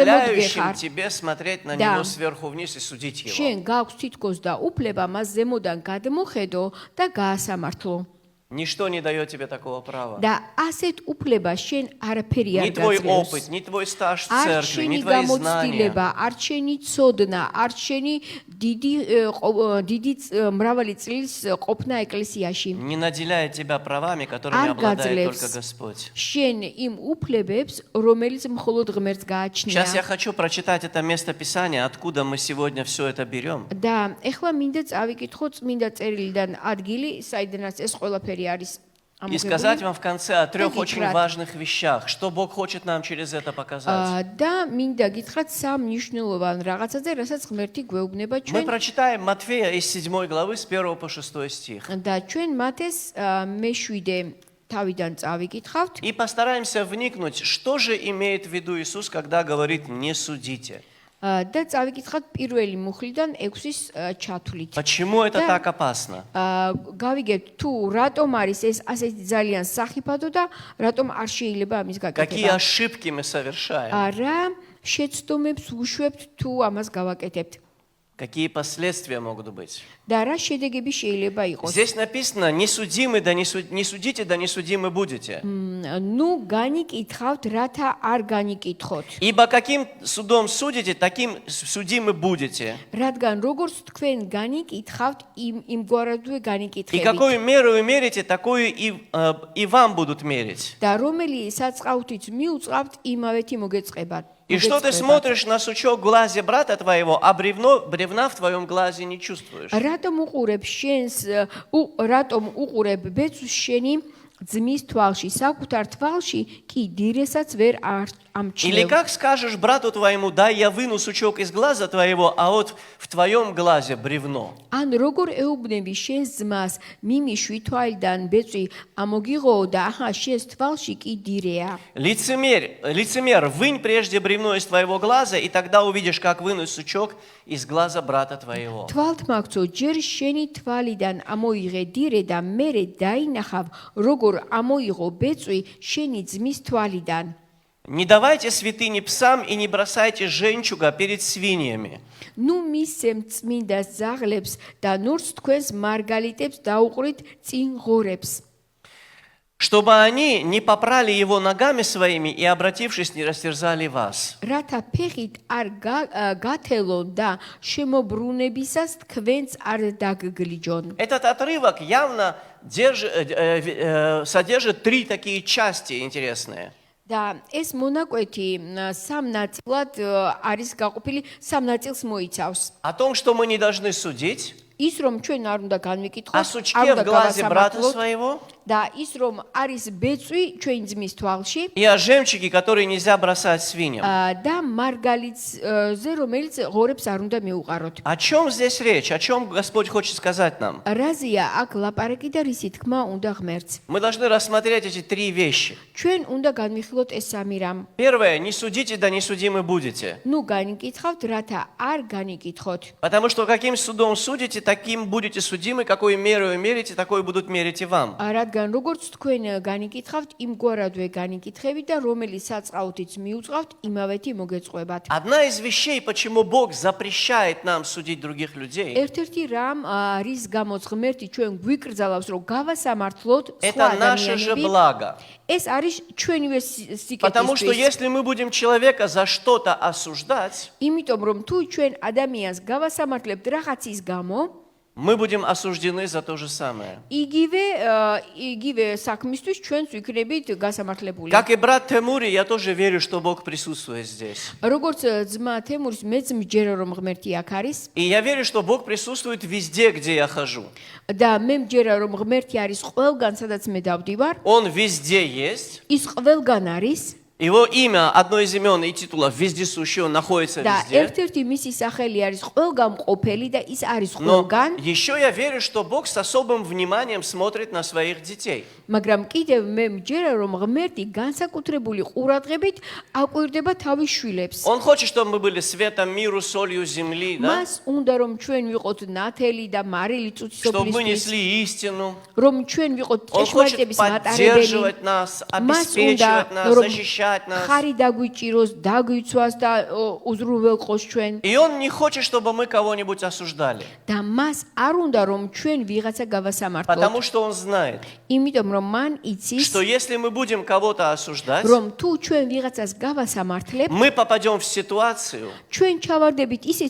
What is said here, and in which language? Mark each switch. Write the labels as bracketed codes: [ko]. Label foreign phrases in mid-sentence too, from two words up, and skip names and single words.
[ru] позволяющим [ka] გეხარ. [ru] тебе смотреть на Да. него сверху вниз и судить его. [ka] შენ გაქვს თითქოს და უფლება მას ზემოდან გადმოხედო და გაასამართლო. [ru] Ничто не дает тебе такого права. [ka] და ასეთ უფლებას შენ არაფერი [ru] Ни [ka] არ [ru] твой [ka] გაძლევს. [ru] опыт, ни твой стаж в [ka] არ [ru] церкви, ни [ka] შენი [ru] твои знания. [ka] გამოცდილება, არ შენი ცოდნა, არ შენი დიდი მრავალი წლის ყოფნა ეკლესიაში. [ru] Не наделяет тебя правами, которыми [ka] არ [ru] обладает [ka] გაძლევს [ru] только Господь. [ka] შენ იმ უფლებებს, რომელიც მხოლოდ ღმერთს [ru] Сейчас я [ka] გააჩნია. [ru] хочу прочитать это место Писания, откуда мы сегодня все это берем. [ka] და ეხლა მინდა წავიკითხო წმინდა წერილიდან ადგილი, საიდანაც ეს ყველაფერი არის [ru] И сказать [ka] ამოგებული. [ru] вам в конце о трех Такие очень кратко. важных вещах, что Бог хочет нам через это показать. [ka] და მინდა გითხრათ სამ მნიშვნელოვან რაღაცაზე, რასაც ღმერთი გვეუბნება [ru] Мы [ka] ჩვენ. [ru] прочитаем Матфея из 7 главы с 1 по 6 стих. [ka] და ჩვენ მათეს მე-7 თავიდან წავიკითხავთ. [ru] И постараемся вникнуть, что же имеет в виду Иисус, когда говорит «не судите». [ka] და წავიკითხავთ პირველი მუხლიდან 6-ის ჩათვლით. [ru] Почему это Да. так опасно? [ka] გავიგებთ თუ რატომ არის ეს ასეთი ძალიან სახიფათო და რატომ არ შეიძლება ამის [ru] Какие [ka] გაკეთება. [ru] ошибки мы совершаем? [ka] რა შეცდომებს უშვებთ თუ ამას გავაკეთებთ. [ru] какие последствия могут быть. [ka] და რა შედეგები შეიძლება იყოს. [ru] Здесь написано, не судимы, да не судите, да не судимы будете. [ka] ნუ განიკითხავთ, რათა არ განიკითხოთ. [ru] Ибо каким судом судите, таким судимы будете. [ka] რადგან როგორც თქვენ განიკითხავთ, იმგვარადვე [ru] И [ka] განიკითხებით. [ru] какую меру вы мерите, такую и вам будут мерить. [ka] და რომელი საწყავთით მიუწყავთ, имавეთი მოგეწყებათ. [ru] И что ты смотришь на сучок в глазе брата твоего, а бревна в твоем глазе не чувствуешь? [ka] რატომ უყურებ ბეწვს შენი ძმის თვალში, საკუთარ თვალში კი დირესაც ვერ [ru] Или [ka] ამჩნევ. [ru] как скажешь брату твоему, дай я выну сучок из глаза твоего, а вот в твоем глазе бревно. [ka] ან როგორ ეუბნები შენს ძმას, მიმიშვი თვალიდან ბეწვი ამოგიღო და აჰა შენს თვალში კი დირეა. [ru] Лицемер, вынь прежде бревно из твоего глаза, и тогда увидишь, как вынуть сучок из глаза брата твоего. [ka] თვალთმაგცო, ჯერ შენი თვალიდან ამოიღე დირე და მერე დაინახავ, როგორ ამოიღო ბეწვი შენი ძმის თვალიდან. [ru] Не давайте святыни псам и не бросайте жемчуга перед свиньями. [ka] ნუ მისცემ წმინდა ზაღლებს და ნურს თქვენს მარგალიტებს დაუყრით წინ ღორებს. [ru] Чтобы они не попрали его ногами своими и, обратившись, не растерзали вас. [ka] რათა ფეხით არ გათელონ და შემოbrunებისას თქვენს არ დაგგლიჯონ. [ru] Этот отрывок явно содержит три такие части интересные. [ka] და ეს მონაკვეთი სამ ნაწილად არის გაყოფილი, სამ ნაწილს მოიცავს. [ru] О том, что мы не должны судить, [ka] ის რომ ჩვენ არ უნდა [ru] о [ka] განვიკითხოთ, [ru] сучке в глазе брата своего [ka] და ის რომ არის ბეწვი ჩვენ ძმის თვალში [ru] и о жемчуге, который нельзя бросать свиньям. [ka] და მარგალიტზე რომელიც ღორებს არ უნდა მიუყაროთ. [ru] О чем здесь речь? О чем Господь хочет сказать нам? [ka] რაზია აქ ლაპარაკი და რისი თქმა უნდა ღმერთს. [ru] Мы должны рассмотреть эти три вещи. [ka] ჩვენ უნდა განვიხილოთ ეს სამი რამ. [ru] Первое, не судите, да не судимы будете. [ka] ნუ განიკითხავთ, რათა არ განიკითხოთ. [ru] Потому что каким судом судите, таким будете судимы, какую меру вы мерите, такой будут мерить и вам. [ka] რადგან როგორც თქვენ განიკითხავთ, იმგვარადვე განიკითხებით და რომელი საწყაუთიც მიუწყავთ, იმავეთი მოგეწყობათ. [ru] Одна из вещей, почему Бог запрещает нам судить других людей, [ka] ერთ-ერთი რამ, რის გამოც ღმერთი ჩვენ გვიკრძალავს, რომ გავასამართლოთ სხვა [ru] это наше же [ka] ადამიანები. [ru] благо. [ka] ეს არის ჩვენივე [ru] Потому что [ka] სიკეთის. [ru] если мы будем человека за что-то осуждать, [ka] იმიტომ რომ თუ ჩვენ ადამიანს გავასამართლებთ რაღაცის გამო, [ru] мы будем осуждены за то же самое. [ka] იგივე საქმისთვის ჩვენც ვიქნებით გასამართლებული. [ru] Как и брат Темури, я тоже верю, что Бог присутствует здесь. [ka] როგორც ძმა თემურის მეც მჯერა რომ ღმერთი აქ არის [ru] И я верю, что Бог присутствует везде, где я хожу. [ka] და მე მჯერა რომ ღმერთი არის ყველგან სადაც მე დავდივარ, [ru] Он везде есть. [ka] ის ყველგან არის [ru] Его имя, одно из имен и титулов вездесущий, он находится [ka] და [ru] везде. [ka] ერთ-ერთი მისი სახელი არის ყველგან ყოფილი და ის არის [ru] Но [ka] ყველგან, [ru] еще я верю, что Бог с особым вниманием смотрит на своих детей. [ka] მაგრამ კიდევ მე მჯერა რომ ღმერთი განსაკუთრებული ყურადღებით აკვირდება თავის შვილებს. [ru] Он хочет, чтобы мы были светом миру, солью земли, да? [ka] მას უნდა რომ ჩვენ ვიყოთ ნათელი და მარილი [ru] Чтобы мы [ka] წუთისოფლისთვის, [ru] несли истину. [ka] რომ ჩვენ ვიყოთ [ru] Он хочет [ka] ჭეშმარიტების მატარებელი. [ru] поддерживать нас, [ka] მას უნდა [ru] обеспечивать нас, [ka] რომ [ru] защищать нас. [ka] ხარი დაგვიჭიროს, დაგვიცვას და უზრუნველყოს ჩვენ. [ru] И Он не хочет, чтобы мы кого-нибудь осуждали. [ka] და მას არ უნდა რომ ჩვენ ვიღაცა გავასამართლოთ. [ru] Потому что Он знает, [ka] იმიტომ რომ მან იცის, [ru] что если мы будем кого-то осуждать, [ka] რომ თუ ჩვენ ვიღაცას გავასამართლებთ, [ru] мы попадем в ситуацию, [ka] ჩვენ ჩავარდებით ისეთ